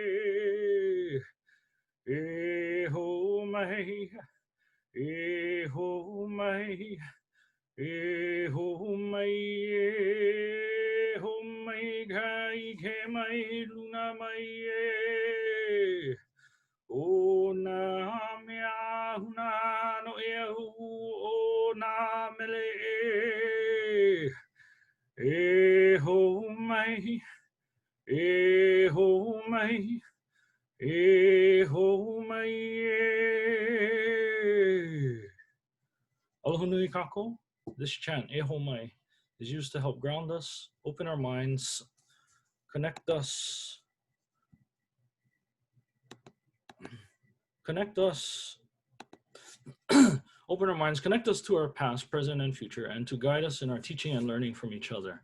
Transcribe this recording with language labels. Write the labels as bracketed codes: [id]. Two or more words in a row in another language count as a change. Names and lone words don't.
[haw] e ho mai e ho mai e ho mai e ho mai kai ke mai luna mai e o na mea huna no ehu o na mele e ho mai e ho mai e ho mai Aloha nui kako. [en] This chant, [haw] e ho mai, [en] is used to help ground us, open our minds, connect us, open our minds, connect us to our past, present, and future, and to guide us in our teaching and learning from each other.